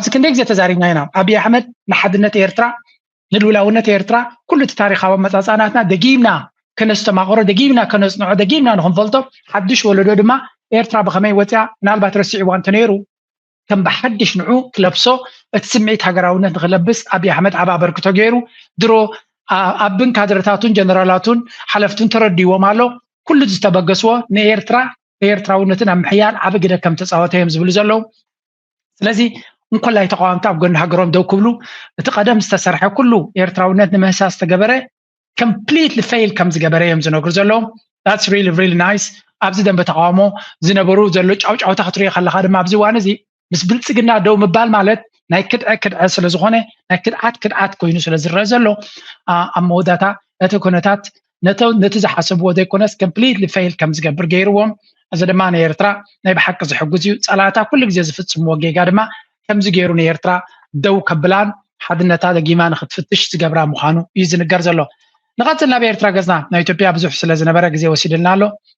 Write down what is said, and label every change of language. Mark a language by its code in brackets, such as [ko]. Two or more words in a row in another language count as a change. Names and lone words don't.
[ti] ክንደይ ግዜ ተዛሪብና ኢና ኣብይ ኣሕመድ ንሓድነት ኤርትራ ንልውላውነት ኤርትራ ኩሉ ታሪኻዊ መጻጻናትና ደጊምና ከነስተማቆረ ደጊምና ከነጽንዖ ደጊምና ንኽንፈልጦ ሓድሽ ወለዶ ድማ ኤርትራ ብኸመይ ወፅያ ምናልባት ረሲዕዋ እንተነይሩ ከም ብሓድሽ ንዑ ክለብሶ እቲ ስምዒት ሃገራውነት ንኽለብስ ኣብይ ኣሕመድ ዓብ ኣበርክቶ ገይሩ ድሮ ኣብን ካድረታቱን ጀነራላቱን ሓለፍቱን ተረዲዎም ኣሎ ኩሉ ዝተበገስዎ ንኤርትራውነትን ኣብ ምሕያል ዓብ ግደ ከም ተፃወተ እዮም ዝብሉ ዘለዉ ስለዚ እንኮላይ ተቃዋምቲ ኣብ ጎኒ ሃገሮም ደው ክብሉ እቲ ቀደም ዝተሰርሐ ኩሉ ኤርትራውነት ንምህሳስ ዝተገበረ [en] completely fail [ti] ከም ዝገበረ እዮም ዝነግሩ ዘለዉ [en] that's really nice [ti] ኣብዚ ደንበ ተቃውሞ ዝነበሩ ዘሎ ጫውጫውታ ክትሪኦ ከለካ ድማ ኣብዚ ዋን እዚ ምስ ብልጽግና ደው ምባል ማለት ናይ ክድዐ ስለ ዝኾነ ናይ ክድዓት ኮይኑ ስለ ዝረአ ዘሎ ኣብ መወዳታ እቲ ኩነታት ነቲ ዝሓሰብዎ ዘይኮነስ [en] completely fail [ti] ከም ዝገብር ገይርዎም እዚ ድማ ናይ ኤርትራ ናይ ብሓቂ ዝሕግዝ እዩ ጸላታ ኩሉ ግዜ ዝፍጽምዎ ጌጋ ድማ ከምዚ ገይሩ ናይ ኤርትራ ደው ከብላን ሓድነታ ደጊማ ንኽትፍትሽ ዝገብራ ምዃኑ እዩ ዝንገር ዘሎ ንቐፅል ናብ ኤርትራ ገዝና ናይ ኢትዮጵያ ብዙሕ ስለ ዝነበረ ግዜ ወሲድልና ኣሎ